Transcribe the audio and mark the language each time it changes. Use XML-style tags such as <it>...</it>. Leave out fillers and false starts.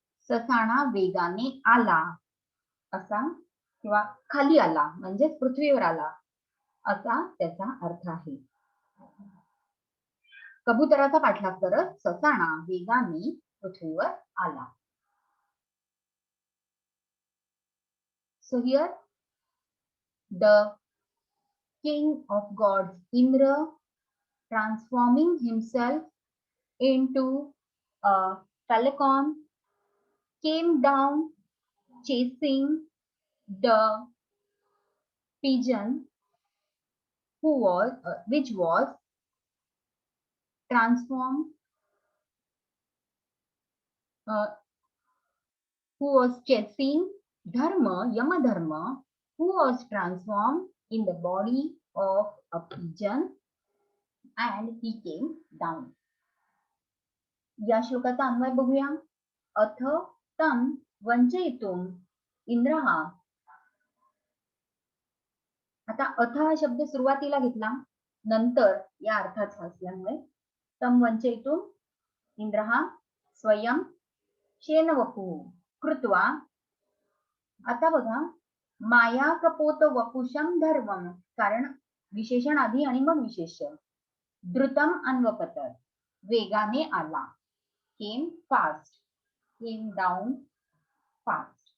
<mr>ससाणा वेगाने आला असा किंवा खाली आला म्हणजे पृथ्वीवर आला असा त्याचा अर्थ आहे. कबुतराचा पाठलाग करत ससाणा वेगाने पृथ्वीवर आला.</mr> <en>So here the king of gods Indra transforming himself into a falcon came down chasing the pigeon which was transformed who was chasing Dharma, Yamadharma, who was transformed in the body of a pigeon and he came down.</en> <mr>या श्लोकाचा अन्वय बघूया.</mr> <sa>अथ तं वंचयितुम इंद्रः.</sa> <mr>आता अथ हा शब्द सुरुवातीला घेतला, नंतर या अर्थाचा असल्यामुळे</mr> <sa>तं वंचयितुम इंद्रः स्वयं शेनवपु कृत्वा.</sa> <mr>आता बघा</mr> <sa>माया कपोत वपुषम धर्मम,</sa> <mr>कारण विशेषण आधी आणि मग विशेष्य.</mr> <sa>द्रुतम अन्वपतर</sa> <mr>वेगाने आला.</mr> <en>came fast, came down fast.</en>